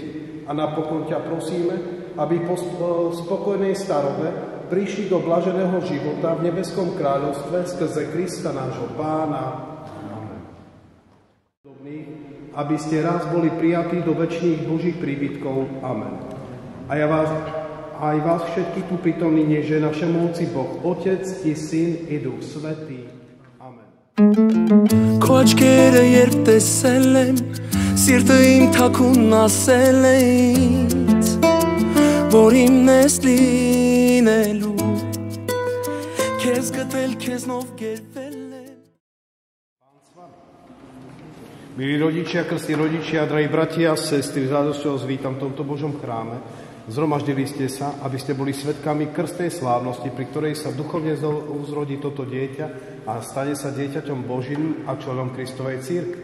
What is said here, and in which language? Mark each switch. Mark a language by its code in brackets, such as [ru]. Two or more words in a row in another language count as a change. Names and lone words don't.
[sk] A napokon ťa prosíme, aby po spokojnej starobe prišli do blaženého života v nebeskom kráľovstve skrze Krista nášho Pána. Amen. Aby ste raz boli prijatí do večných Božích príbytkov. Amen. A aj vás všetkých tu prítomný nech žehná všemohúci Boh, Otec i Syn i Duch Svätý. Amen. [hy] Քոչկերը երբ տեսել եմ, սիրտը իմ թաքուն ասել է ինձ, որ իմն ես լինելու, քեզ գտել, քեզնով գերվել եմ. [sk] Milí rodičia, krstní rodičia, drahí bratia a sestry, s radosťou vás vítam v tomto Božom chráme. Zhromaždili ste sa, aby ste boli svedkami krstnej slávnosti, pri ktorej sa duchovne uzrodí toto dieťa a stane sa dieťaťom Božím a členom Kristovej cirkvi.